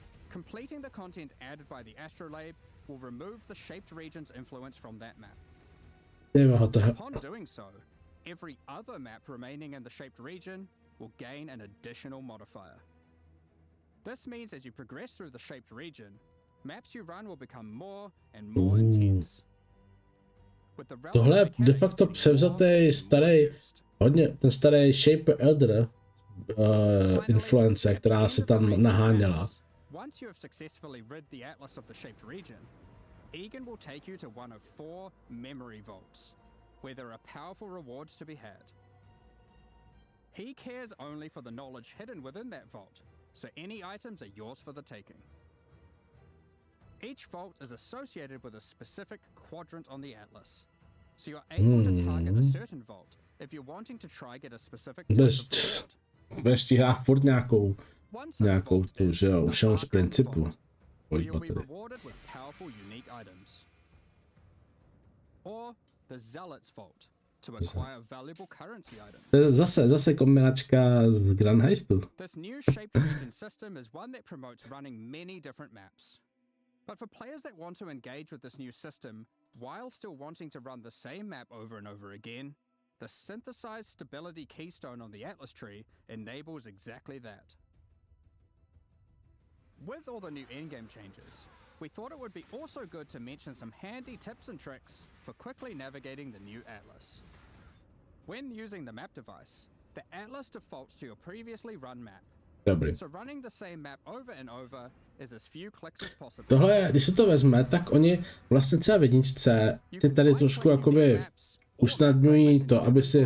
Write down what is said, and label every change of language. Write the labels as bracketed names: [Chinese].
[English] Completing the content added by the astrolabe will remove the shaped region's influence from that map. Upon doing so, every other map remaining in the shaped region will gain an additional modifier. This means as you progress through the shaped region, maps you run will become more and more intense. [Czech] Tohle je de facto převzatý starý, hodně ten starý Shaper Elder influence, která se tam naháněla. [English] Once you have successfully rid the atlas of the shaped region, Egan will take you to one of 4 memory vaults, where there are powerful rewards to be had. He cares only for the knowledge hidden within that vault, so any items are yours for the taking. Each vault is associated with a specific quadrant on the atlas, so you're able to target a certain vault if you're wanting to try get a specific type of reward. [Czech] Budeš stíhat furt nějakou tu, že jo, už jenom z principu. [English] You'll be rewarded with powerful unique items. Or the Zealot's Vault to acquire valuable currency items. [Czech] To je zase kombinačka z Grand Heistu. [English] This new shaped region system is one that promotes running many different maps. But for players that want to engage with this new system while still wanting to run the same map over and over again, the synthesized stability keystone on the Atlas tree enables exactly that. With all the new endgame changes, we thought it would be also good to mention some handy tips and tricks for quickly navigating the new Atlas. When using the map device, the Atlas defaults to your previously run map. [Czech] Dobrý. [English] So running the same map over and over is as few clicks as possible. [Czech] Tohle, když se to vezme, tak oni vlastně třeba v jedničce ty tady trošku jakoby usnadňují to, aby si...